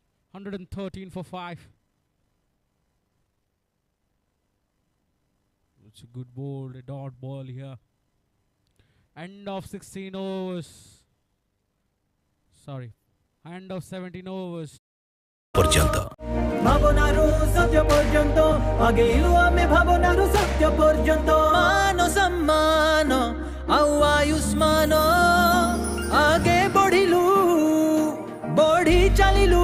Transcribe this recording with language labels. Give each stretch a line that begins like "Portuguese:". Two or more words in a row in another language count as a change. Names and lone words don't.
English: 113 for 5. It's a good ball, a dot ball here. End of 16 overs. Sorry. End of 17 overs.
Odia: ପର୍ଯ୍ୟନ୍ତ ଭାବନାରୁ ସତ୍ୟ ପର୍ଯ୍ୟନ୍ତ ଆଗେଇଲୁ ଆମେ ଭାବନାରୁ ସତ୍ୟ ପର୍ଯ୍ୟନ୍ତ ମାନ ସମ୍ମାନ ଆଉ ଆୟୁଷ୍ମାନ ଆଗେ ବଢିଲୁ ବଢି ଚାଲିଲୁ